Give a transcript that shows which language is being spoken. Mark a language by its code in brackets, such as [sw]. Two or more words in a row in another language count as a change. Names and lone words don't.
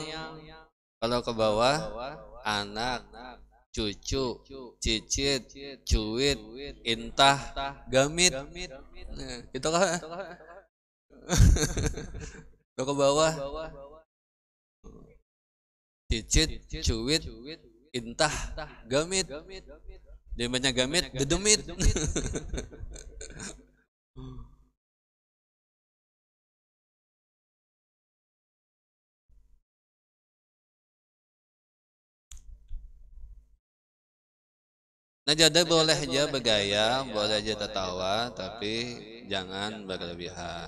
[bjn] Kalau ke bawah anak, cucu, cicit, cuit, intah, gamit. Gitu kah? Kalau ke bawah cicit, cuit, intah, gamit. [id] Dia banyak gamit, dedemit. Nah jadi boleh aja bergaya, boleh aja tertawa, tapi jangan berlebihan.